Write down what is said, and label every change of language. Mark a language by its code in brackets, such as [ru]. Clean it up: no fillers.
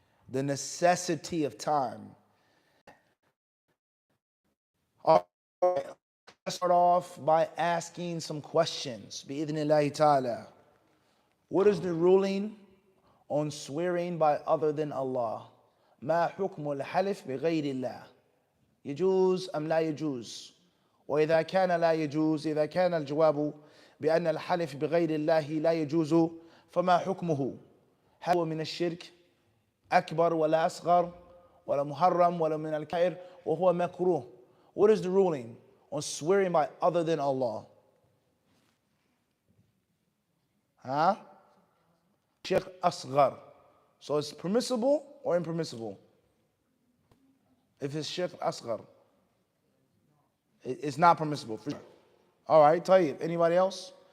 [en] The necessity of time. All right, let's start off by asking some questions. Bi-idhnillahi ta'ala. What is the ruling on swearing by other than Allah? [ar] ما حكم الحلف بغير الله؟ يجوز أم لا يجوز؟ وإذا كان لا يجوز، إذا كان الجواب بأن الحلف بغير الله لا يجوز، فما حكمه؟ هل هو من الشرك أكبر ولا أصغر ولا محرم ولا من الكبائر وهو مكروه? [en] What is the ruling on swearing by other than Allah? Huh? Shirk asghar. So it's permissible or impermissible? If it's shirk asghar, it's not permissible. For sure. All right, tayyib. Anybody else?